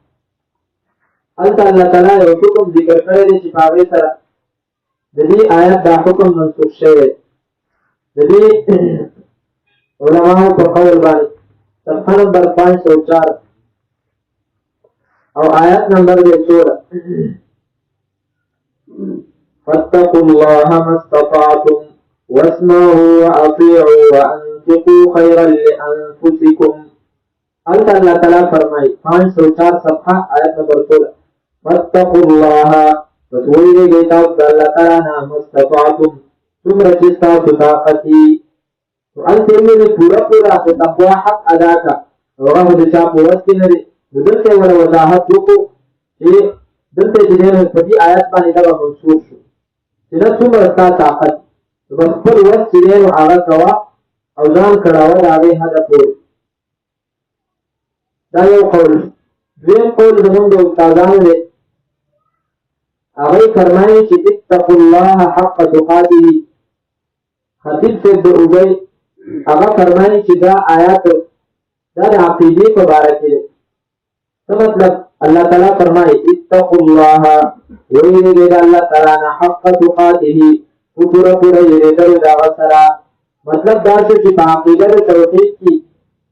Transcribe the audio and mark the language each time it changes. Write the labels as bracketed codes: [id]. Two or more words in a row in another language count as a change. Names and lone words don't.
[ps] هلته الله تعالی یو حکم ذکر کړی دی چې په هغې سره د دې آیت دا حکم منسوخ شوی دی. د دې علماو په قول باندې صفحه نمبر 504 او آیت نمبر 16 [ar] فاتقوا الله ما استطعتم واسمعوا واطيعوا وانفقوا خيرا لانفسكم. [ps] هلته الله تعالی فرمایي 504 صفحه آیت نمبر 16 [ar] فاتقوا الله [ps] پس ویریږئ تاسو د الله تعالی نه [ar] ما استطعتم [ps] څومره چې ستاسو طاقت وي. نو هلته یې ویلي پوره پوره د تقوا حق ادا کړه، او هغه د چا په وس کې نه دی. نو دلته یې ور وضاحت وکړو چې دلته چې دی نو په دې آیت باندې دغه منسوخ شو چې نه څومره ستا طاقت، نو بس خپل وس چې دی نو هغه کوه او ځان کړاوه د هغې حده پورې. دا یو قول. دویم قول زمونږ د استادانو دی، هغوی فرمایي چې [ar] اتقوا الله حق تقاته. [ps] خطیب صاحب د اوبۍ هغه فرمایي چې دا آیات دا د عقیدې په باره کې دی. څه مطلب؟ الله تعالی فرمایي [ar] اتقوا الله [ps] ویریږئ د الله تعالی نه [ar] حق تقاته [ps] پورا پورا یریدل دا سره مطلب دا چې په عقیده د توحید کې د